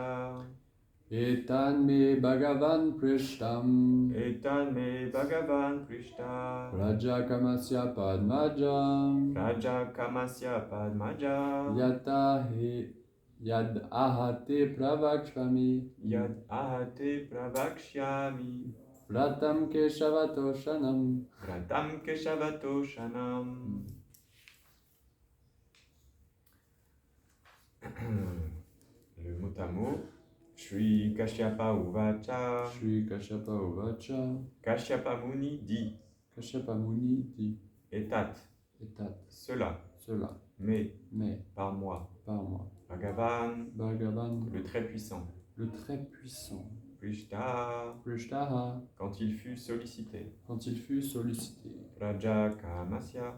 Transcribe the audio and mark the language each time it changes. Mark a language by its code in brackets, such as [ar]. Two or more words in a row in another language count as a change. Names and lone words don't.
[sa] Etan me Bhagavan Prishtam Rajakamasya Padmaja Yad ahate pravakshami Vratam Keshavatoshanam. [fr] Le mot à mot. [sa] Shri Kashyapa Uvacha. [fr] Kashyapa Muni dit. [sa] Etat. [fr] Cela. Mais. Par moi. Bhagavan. Le très puissant. Prishtaha. Quand il fut sollicité. Rajakamasya.